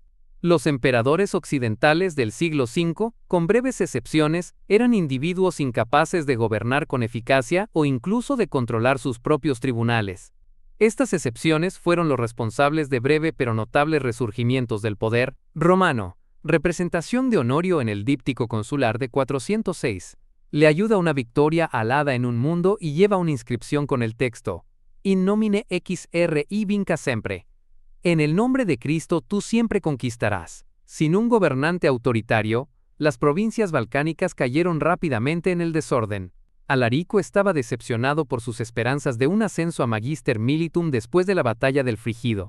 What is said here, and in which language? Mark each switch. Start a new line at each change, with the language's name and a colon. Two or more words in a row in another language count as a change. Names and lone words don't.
Spanish: Los emperadores occidentales del siglo V, con breves excepciones, eran individuos incapaces de gobernar con eficacia o incluso de controlar sus propios tribunales. Estas excepciones fueron los responsables de breve pero notables resurgimientos del poder romano. Representación de Honorio en el díptico consular de 406. Le ayuda una victoria alada en un mundo y lleva una inscripción con el texto:
Latin: In nomine XRI vinca sempre.
Spanish: En el nombre de Cristo tú siempre conquistarás. Sin un gobernante autoritario, las provincias balcánicas cayeron rápidamente en el desorden. Alarico estaba decepcionado por sus esperanzas de un ascenso a
Latin: Magister Militum
Spanish: después de la batalla del Frigido.